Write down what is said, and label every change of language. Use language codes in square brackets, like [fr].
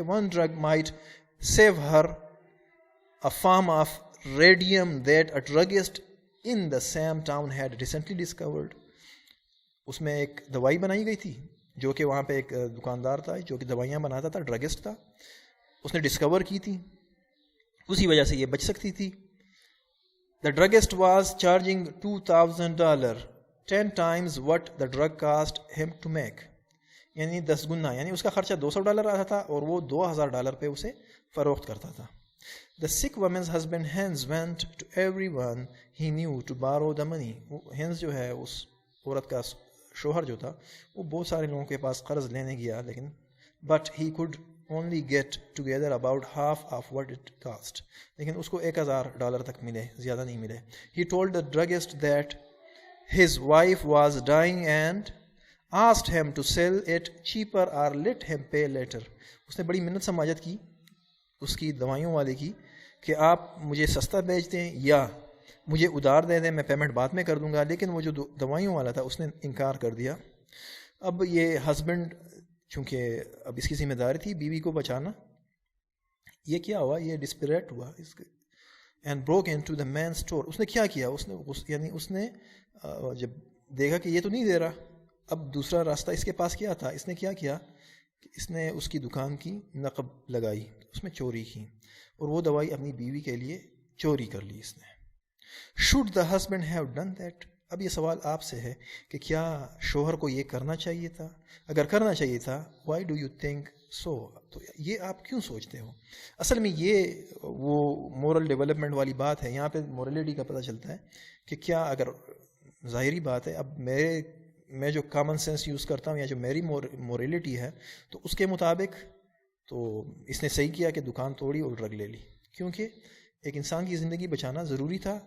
[en] One drug might save her, a form of radium that a druggist in the same town had recently discovered. [ur] اس میں ایک دوائی بنائی گئی تھی جو کہ وہاں پہ ایک دکاندار تھا جو کہ دوائیاں بناتا تھا، ڈرگسٹ تھا، اس نے ڈسکور کی تھی، اسی وجہ سے یہ بچ سکتی تھی. [en] The druggist was charging $2,000, 10 times what the drug cost him to make. [ur] یعنی 10 گنا، یعنی اس کا خرچہ $200 آتا تھا اور وہ $2,000 پہ اسے فروخت کرتا تھا. [en] The sick woman's husband Hans went to everyone he knew to borrow the money. [ur] Hans جو ہے اس عورت کا شوہر جو تھا وہ بہت سارے لوگوں کے پاس قرض لینے گیا, لیکن but he [en] could only get together about half of what it cost. [ur] لیکن اس کو $1,000 تک ملے, زیادہ نہیں ملے. [en] He told the druggist that his wife was dying and asked him to sell it cheaper or let him pay later. [ur] اس نے بڑی منت سماجت کی اس کی دوائیوں والے کی کہ آپ مجھے سستا بیچ دیں یا مجھے ادھار دے دیں, میں پیمنٹ بعد میں کر دوں گا. لیکن وہ جو دوائیوں والا تھا اس نے انکار کر دیا. اب یہ ہسبینڈ چونکہ اب اس کی ذمہ داری تھی بیوی کو بچانا, یہ کیا ہوا, یہ ڈسپریٹ ہوا [en] And broke into the man's store. [ur] اس نے کیا کیا, اس نے جب دیکھا کہ یہ تو نہیں دے رہا, اب دوسرا راستہ اس کے پاس کیا تھا, اس نے کیا کیا کہ اس نے اس کی دکان کی نقب لگائی, اس میں چوری کی اور وہ دوائی اپنی بیوی کے لیے چوری کر لی اس نے. [en] Should the husband have done that? [ur] اب یہ سوال آپ سے ہے کہ کیا شوہر کو یہ کرنا چاہیے تھا؟ اگر کرنا چاہیے تھا, [en] why do you think so? [ur] تو یہ آپ کیوں سوچتے ہو؟ اصل میں یہ وہ مورل ڈیولپمنٹ والی بات ہے. یہاں پہ مورلٹی کا پتہ چلتا ہے کہ کیا, اگر ظاہری بات ہے, اب میں جو کامن سینس یوز کرتا ہوں یا جو میری مورلٹی ہے تو اس کے مطابق تو اس نے صحیح کیا کہ دکان توڑی اور ڈرگ لے لی, کیونکہ ایک انسان کی زندگی بچانا ضروری تھا.